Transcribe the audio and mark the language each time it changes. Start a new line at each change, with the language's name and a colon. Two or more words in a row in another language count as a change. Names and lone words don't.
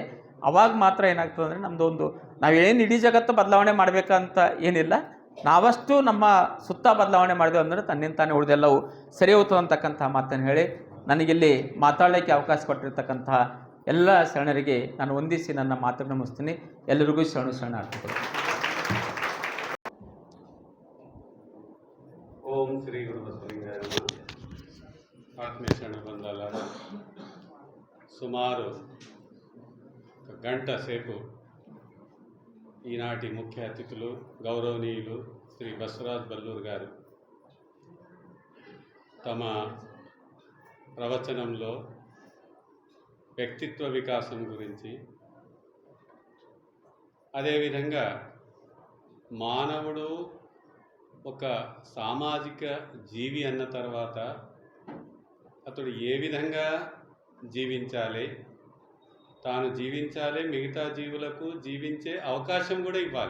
Kannada: ಅವಾಗ ಮಾತ್ರ ಏನಾಗ್ತದೆ ಅಂದರೆ ನಮ್ಮದೊಂದು, ನಾವೇನು ಇಡೀ ಜಗತ್ತು ಬದಲಾವಣೆ ಮಾಡಬೇಕಂತ ಏನಿಲ್ಲ, ನಾವಷ್ಟು ನಮ್ಮ ಸುತ್ತ ಬದಲಾವಣೆ ಮಾಡಿದೆವು ಅಂದರೆ ತನ್ನಿಂತಾನೆ ಉಳಿದೆಲ್ಲವೂ ಸರಿ ಹೋಗ್ತದೆ ಅಂತಕ್ಕಂಥ ಮಾತನ್ನು ಹೇಳಿ, ನನಗಿಲ್ಲಿ ಮಾತಾಡಲಿಕ್ಕೆ ಅವಕಾಶ ಕೊಟ್ಟಿರ್ತಕ್ಕಂತಹ ಎಲ್ಲ ಶರಣರಿಗೆ ನಾನು ವಂದಿಸಿ ನನ್ನ ಮಾತನ್ನು ಮುಗಿಸ್ತೀನಿ. ಎಲ್ಲರಿಗೂ ಶರಣಾರ್ಥಿಗಳು.
Sanskrit: ಓಂ ಶ್ರೀ ಗುರು ಬಸವಲಿಂಗಾಯ ನಮಃ.
Kannada: ಆತ್ಮೀಯ ಶರಣ ಬಂದಲ್ಲ,
Telugu: సుమారు గంట సేపు ఈనాటి ముఖ్య అతిథులు గౌరవనీయులు శ్రీ బసవరాజ్ బల్లూరు గారు తమ ప్రవచనంలో వ్యక్తిత్వ వికాసం గురించి, అదేవిధంగా మానవుడు ఒక సామాజిక జీవి అన్న తర్వాత అతడు ఏ విధంగా జీవించాలి, తాను జీవించాలి, మిగతా జీవులకు జీవించే అవకాశం కూడా ఇవ్వాలి.